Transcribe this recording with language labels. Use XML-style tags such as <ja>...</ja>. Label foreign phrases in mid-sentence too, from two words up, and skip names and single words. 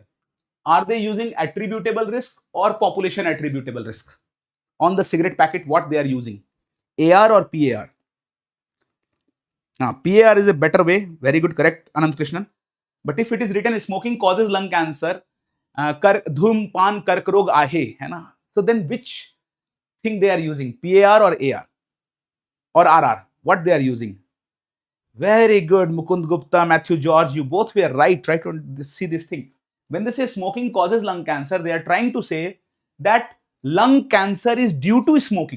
<en>Are they using attributable risk or population attributable risk? On the cigarette packet, what they are using? AR or PAR? Now, PAR is a better way. Very good, correct, Anant Krishnan. But if it is written, smoking causes lung cancer,</en> <mr>धूम्रपान कर्क रोग आहे,</mr> <hi>है ना?</hi> <en>So then which thing they are using? PAR or AR? Or RR? What they are using? Very good, Mukund Gupta, Matthew George, you both were right on this, see this thing. When they say smoking causes lung cancer, they are trying to say that lung cancer is due to smoking.</en>